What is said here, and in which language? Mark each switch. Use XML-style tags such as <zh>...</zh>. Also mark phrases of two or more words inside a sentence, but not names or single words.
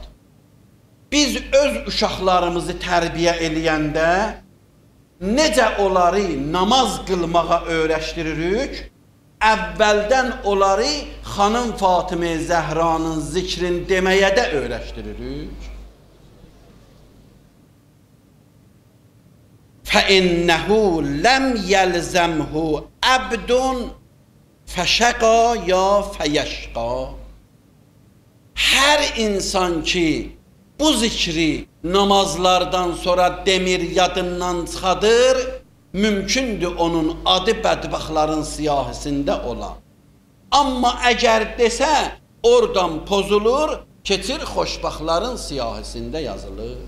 <az>Biz öz uşaqlarımızı tərbiyə eləyəndə necə onları namaz qılmağa öyrəşdiririk, əvvəldən onları xanım Fatimə Zəhranın zikrin deməyə də öyrəşdiririk.</az> <ar>فَإِنَّهُ لَمْ يَلْزَمْهُ عَبْدٌ فَشَقَى يَا فَيَشْقَى.</ar> <az>Hər insan ki bu zikri namazlardan sonra demir, yadından çıxadır, mümkündür onun adı bədbaxtların siyahisində ola. Amma əgər desə, oradan pozulur, keçir xoşbaxtların siyahisində yazılır.</az>